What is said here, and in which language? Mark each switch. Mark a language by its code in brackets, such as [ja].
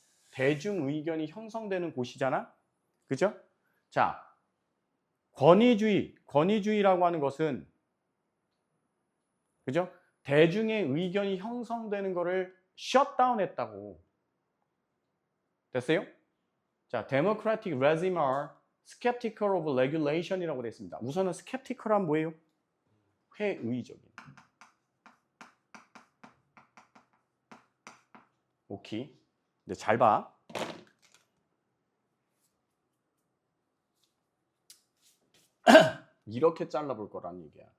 [ko] 대중 의견이 형성되는 곳이잖아? 그죠? 자, 권위주의라고 하는 것은 그죠? 대중의 의견이 형성되는 거를 셧다운 했다고. 됐어요? [en] 자, democratic regime are skeptical of regulation이라고 [ko] 되어 있습니다. 우선은 skeptical은 뭐예요? 회의적인. 오케이. 근데 잘 봐. 이렇게 잘라볼 거란 얘기야.